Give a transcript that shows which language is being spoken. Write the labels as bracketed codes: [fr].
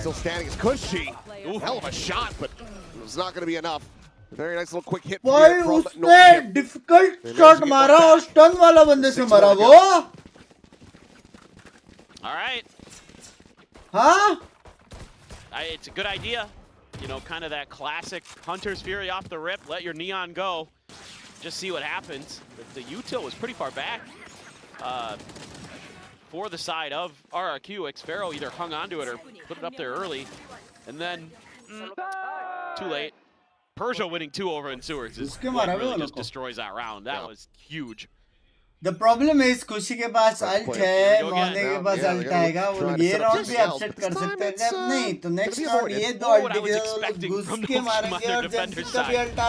[en] still standing. It's Cushy. Hell of a shot, but it was not going to be enough. A very nice little quick hit Why here from [hi] उसने [en] Nongshim. difficult shot [hi] मारा और stun वाला बंदे से मारा वो? [en] All right. [hi] हाँ? [en] It's a good idea. You know, kind of that classic Hunter's Fury off the rip. Let your Neon go. Just see what happens. The util was pretty far back for the side of RRQ. Xpharaoh either hung onto it or put it up there early. And then, too late. Persia winning 2 over in Sewers is what really just destroys that round. That was huge. The problem is [hi] खुशी के पास ult है, मोने के पास ult आएगा, वो ये round भी [en] upset [hi] कर सकते हैं जब नहीं तो [en] next round [hi] ये 2 ult घुस के मारेंगे और जंसी का भी ult आ